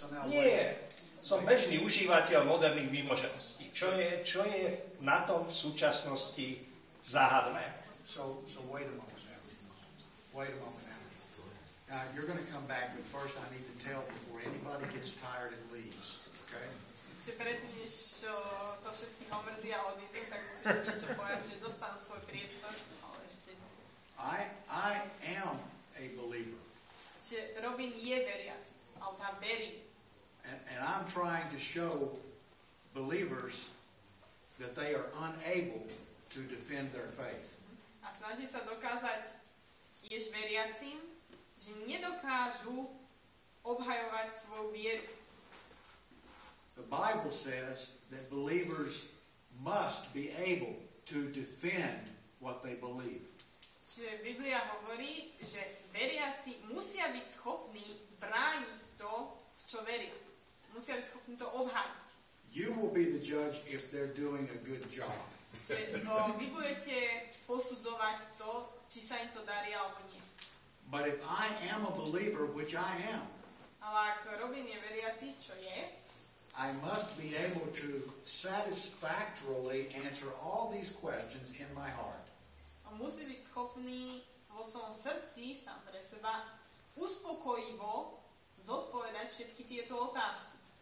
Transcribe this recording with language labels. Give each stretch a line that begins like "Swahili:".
Slovak: Nie, som bežný užívateľ moderných výmožeností. Čo je na tom v súčasnosti záhadné?
English: So wait a moment now. Wait a moment now. Now, you're going to come back, but first I need to tell before anybody gets tired and leaves. Okay?
Slovak: Čiže predtým, než to všetkých omrzí a odídu, tak musíš niečo povedať, že dostanú svoj priestor, ale ešte nie.
English: I am a believer.
Slovak: Čiže Robin je veriaci, ale tá verí.
English: And I'm trying to show believers that they are unable to defend their faith.
Slovak: A snaží sa dokázať tiež veriacim, že nedokážu obhajovať svoju vieru.
English: The Bible says that believers must be able to defend what they believe.
Slovak: Čiže Biblia hovorí, že veriaci musia byť schopní brániť to, v čo veria. Musia byť schopní to obhájiť.
English: You will be the judge if they're doing a good job.
Slovak: Čiže vy budete posudzovať to, či sa im to darí alebo nie.
English: But if I am a believer, which I am,
Slovak: ale ak Robin je veriaci, čo je,
English: I must be able to satisfactorily answer all these questions in my heart.
Slovak: A musí byť schopný vo svojom srdci sám pre seba uspokojivo zodpovedať všetky tieto otázky.